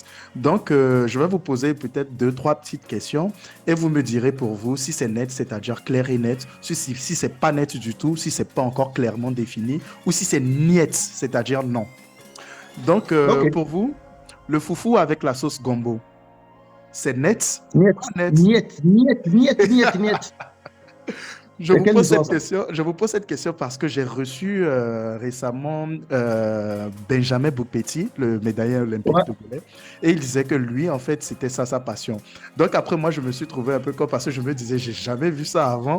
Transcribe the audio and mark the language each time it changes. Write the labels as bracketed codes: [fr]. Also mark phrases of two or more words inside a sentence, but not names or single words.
[fr] Donc, je vais vous poser peut-être deux, trois petites questions et vous me direz pour vous si c'est net, c'est-à-dire clair et net, si c'est pas net du tout, si c'est pas encore clairement défini, ou si c'est niet, c'est-à-dire non. Donc, Ok. pour vous, le foufou avec la sauce gombo, c'est net Niet, ou pas net? niet, niet, niet, niet, niet. C'est quelle histoire ça? Je vous pose cette question parce que j'ai reçu récemment Benjamin Boukpeti, le médaillé olympique Ouais. togolais, et il disait que lui, en fait, c'était ça sa passion. Donc après, moi, je me suis trouvé un peu comme parce que je me disais, j'ai jamais vu ça avant.